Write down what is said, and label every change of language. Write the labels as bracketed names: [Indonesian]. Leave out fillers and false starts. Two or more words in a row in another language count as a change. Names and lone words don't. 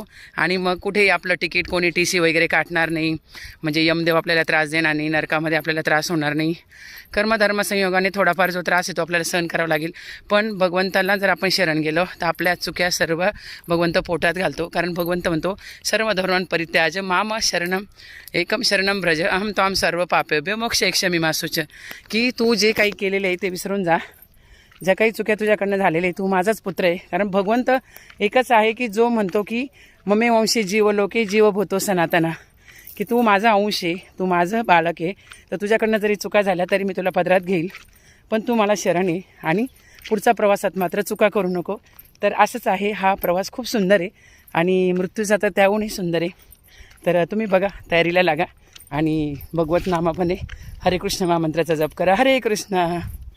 [Marathi] आणि मग कुठेही आपलं तिकीट कोणी TC वगैरे काटणार नाही, म्हणजे यमदेव आपल्याला त्रास देणार नाही, नरकामध्ये आपल्याला त्रास होणार नाही. कर्मधर्म संयोगाने थोडाफार जो त्रास येतो आपल्याला सहन करावा लागेल, पण भगवंताला जर आपण शरण गेलो तर आपल्या चुक्या सर्व भगवंत पोटात घालतो. कारण भगवंत म्हणतो [Sanskrit] सर्व धर्मान् परित्याज्य माम शरणम एकम शरणम व्रज अहम त्वाम सर्व पापेभ्यो मोक्षयिष्यामि मा शुच, [Marathi] की तू जे काही केलेले आहे ते विसरून जा, ज्या काही चुक्या तुझ्याकडनं झालेल्या आहे, तू माझाच पुत्र आहे. कारण भगवंत एकच आहे की जो म्हणतो की [Sanskrit] ममे वंशी जीव लोके जीवभूतो सनातना, [Marathi] की तू माझा अंश आहे, तू माझं बालक आहे, तर तुझ्याकडनं जरी चुका झाल्या तरी मी तुला पदरात घेईल, पण तू मला शरण आहे आणि पुढचा प्रवासात मात्र चुका करू नको. तर असंच आहे, हा प्रवास खूप सुंदर आहे आणि मृत्यूचा तर त्याहूनही सुंदर आहे. तर तुम्ही बघा, तयारीला लागा आणि भगवत नामामध्ये हरे कृष्ण महामंत्राचा जप करा. हरे कृष्ण.